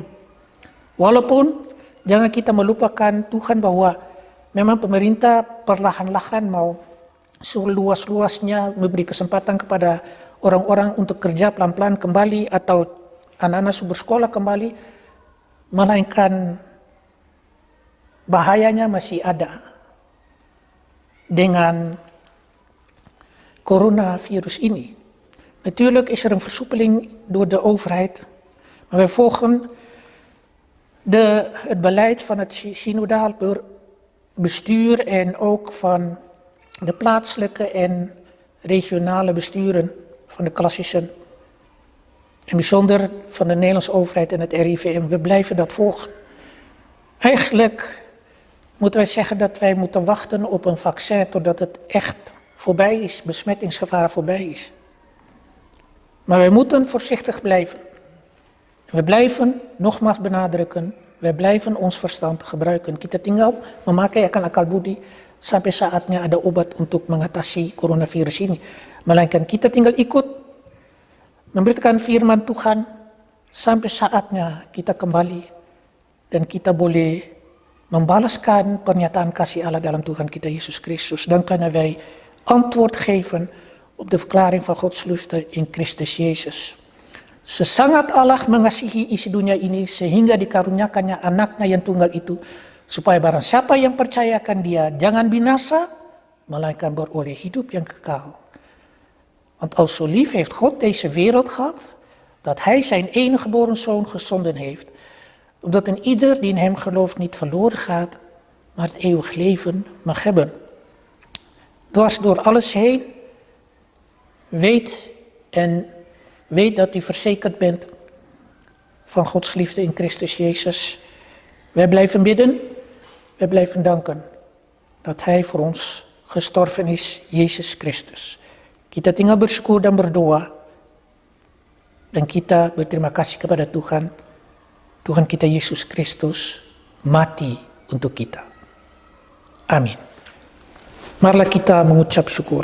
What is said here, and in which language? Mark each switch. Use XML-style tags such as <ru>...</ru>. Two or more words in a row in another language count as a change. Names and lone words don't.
<id>Walaupun jangan kita melupakan Tuhan bahwa memang pemerintah perlahan-lahan mau seluas-luasnya memberi kesempatan kepada orang-orang untuk kerja pelan-pelan kembali atau anak-anak bersekolah kembali, melainkan bahayanya masih ada dengan coronavirus ini.</id> <nl>Natuurlijk is een versoepeling door de overheid, maar wij volgen het beleid van het synodaal bestuur en ook van de plaatselijke en regionale besturen van de klassische en bijzonder van de Nederlandse overheid en het RIVM. We blijven dat volgen. Eigenlijk moeten wij zeggen dat wij moeten wachten op een vaccin totdat het echt voorbij is, besmettingsgevaar voorbij is. Maar wij moeten voorzichtig blijven. We blijven, nogmaals benadrukken, wij blijven ons verstand gebruiken.</nl> <id>Kita tinggal memakai akal budi sampai saatnya ada obat untuk mengatasi coronavirus ini. Melainkan kita tinggal ikut memberitakan firman Tuhan sampai saatnya kita kembali dan kita boleh membalaskan pernyataan kasih Allah dalam Tuhan kita Yesus Kristus.</id> <nl>Dan kunnen wij antwoord geven op de verklaring van Gods liefde in Christus Yesus.</nl> <id>Sesangat Allah mengasihi isi dunia ini sehingga dikaruniakannya anaknya yang tunggal itu, supaya barang siapa yang percayakan dia jangan binasa, melainkan beroleh hidup yang kekal.</id> <nl>Want al zo lief heeft God deze wereld gehad, dat hij zijn enige geboren zoon gezonden heeft, opdat een ieder die in hem gelooft niet verloren gaat, maar het eeuwig leven mag hebben. Dwars door alles heen, weet dat u verzekerd bent van Gods liefde in Christus Jezus. Wij blijven bidden, wij blijven danken dat Hij voor ons gestorven is, Yesus Kristus.</nl> <id>Kita tinggal bersyukur dan berdoa dan kita berterima kasih kepada Tuhan. Tuhan kita Yesus Kristus mati untuk kita. Amin. Marilah kita mengucap syukur.</id>